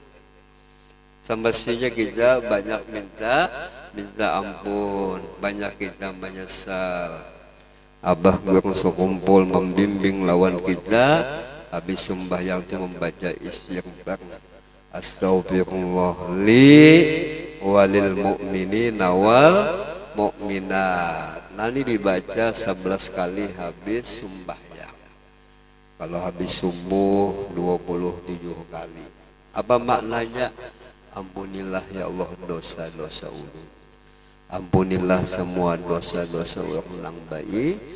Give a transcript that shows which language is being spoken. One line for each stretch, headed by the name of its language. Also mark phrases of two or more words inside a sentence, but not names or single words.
Banjar: Semestinya kita banyak minta ampun, banyak kita menyesal. Abah guru sekumpul membimbing lawan kita, habis sembahyang itu membaca istighfar.
Arabic: أستغفر الله لي وللمؤمنين والمؤمنات.
Banjar: Nanti dibaca 11 kali habis sembahyang. Kalau habis subuh 27 kali. Apa maknanya? Ampunilah ya Allah dosa-dosa ulun. Ampunilah semua dosa-dosa ulang baik.